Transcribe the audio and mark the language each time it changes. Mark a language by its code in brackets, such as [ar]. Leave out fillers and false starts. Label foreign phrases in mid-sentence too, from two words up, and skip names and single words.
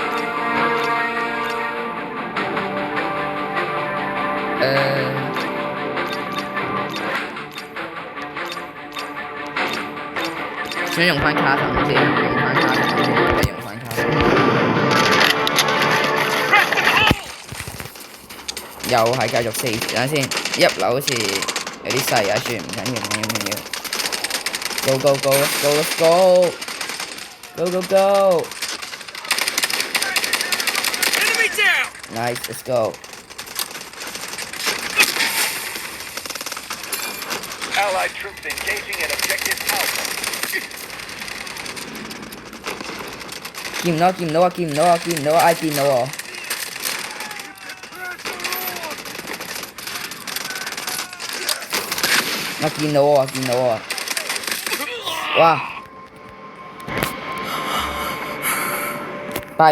[yue] 想用翻卡筒先，用翻卡筒。又係繼續4，等陣先。一樓好似有啲細啊，算唔緊要。 [en] Go！Let's go！ Nice，let's go。 Allied troops engaging at objective Alpha. [yue] 見唔到啊！見唔到我！見到我！哇！拜！